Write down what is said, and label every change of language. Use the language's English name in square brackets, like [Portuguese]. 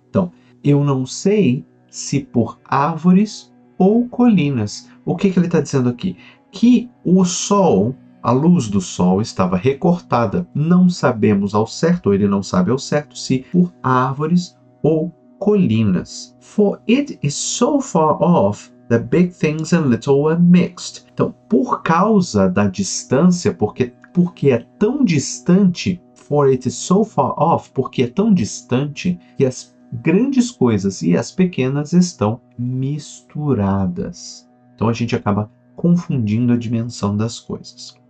[Portuguese] Então, eu não sei se por árvores ou colinas. O que ele está dizendo aqui? Que o sol, a luz do sol estava recortada. Não sabemos ao certo, ou ele não sabe ao certo, se por árvores ou colinas. [English] For it is so far off that big things and little are mixed. [Portuguese] Então, por causa da distância, porque é tão distante, [English] for it is so far off, [Portuguese] porque é tão distante que as grandes coisas e as pequenas estão misturadas. Então a gente acaba confundindo a dimensão das coisas.